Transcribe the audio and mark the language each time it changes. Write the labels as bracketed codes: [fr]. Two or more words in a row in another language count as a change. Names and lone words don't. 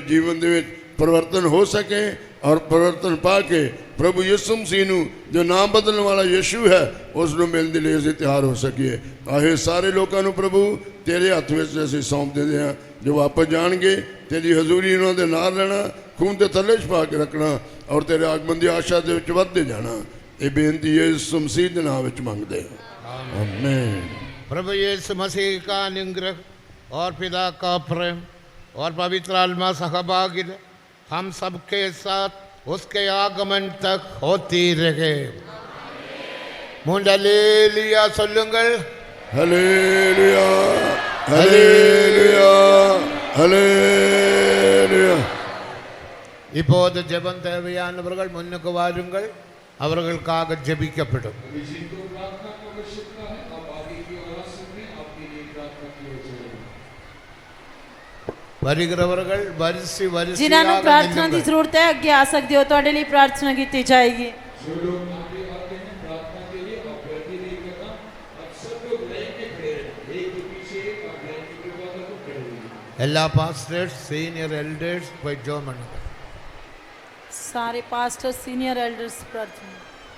[pa] ਜੀਵਨ ਦੇ ਵਿੱਚ ਪਰਿਵਰਤਨ ਹੋ ਸਕੇ ਔਰ ਪਰਿਵਰਤਨ ਪਾ ਕੇ ਪ੍ਰਭੂ ਯਿਸੂ ਮਸੀਹ ਨੂੰ ਜੋ ਨਾਮ ਬਦਲਣ ਵਾਲਾ ਯਿਸੂ ਹੈ ਉਸ ਨੂੰ ਮਿਲਣ ਦੇ ਲਈ ਅਸੀਂ ਤਿਆਰ ਹੋ ਸਕੀਏ ਆਹੇ ਸਾਰੇ ਲੋਕਾਂ ਨੂੰ ਪ੍ਰਭੂ ਤੇਰੇ ਹੱਥ ਵਿੱਚ ਅਸੀਂ ਸੌਂਪ ਦਿੰਦੇ ਹਾਂ ਜੋ ਵਾਪਸ ਜਾਣਗੇ ਤੇਰੀ ਹਜ਼ੂਰੀ ਉਹਨਾਂ ਦੇ ਨਾਲ ਰਹਿਣਾ ਖੂਨ ਦੇ ਥੱਲੇ ਛਪਾ ਕੇ ਰੱਖਣਾ ਔਰ ਤੇਰੇ ਆਗਮਨ ਦੀ ਆਸ਼ਾ ਦੇ ਵਿੱਚ ਵੱਧਦੇ ਜਾਣਾ ਇਹ ਬੇਨਤੀ ਯਿਸੂ ਮਸੀਹ ਦੇ ਨਾਮ ਵਿੱਚ ਮੰਗਦੇ ਹਾਂ आमीन। [hi] प्रभु यीशु मसीह का अनुग्रह और पिता का प्रेम और पवित्र आत्मा सहभागिता हम सबके साथ उसके आगमन तक होती रहे मुंडलेलिया சொல்லுங்கள் हालेलुया हालेलुया हालेलुया [ta] இப்போது ஜெபம் தேவையானவர்கள் முன்னுக்கு வாருங்கள் அவர்களுக்காக ஜெபிக்கப்படும் வருகிறவர்கள் வரிசை [pa] ਜਿਨ੍ਹਾਂ ਨੂੰ [ta] வரிசையாக [pa] ਪ੍ਰਾਰਥਨਾ ਦੀ [ta] நில்லுங்கள். [pa] ਜ਼ਰੂਰਤ ਹੈ ਅੱਗੇ ਆ ਸਕਦੇ ਹੋ ਤੁਹਾਡੇ ਲਈ ਪ੍ਰਾਰਥਨਾ ਕੀਤੀ ਜਾਏਗੀ [ml] എല്ലാ [en] pastors senior elders [ml] പോയി ജോമൺ [pa] ਸਾਰੇ [en] pastor senior elders [pa] ਪ੍ਰਾਰਥਨਾ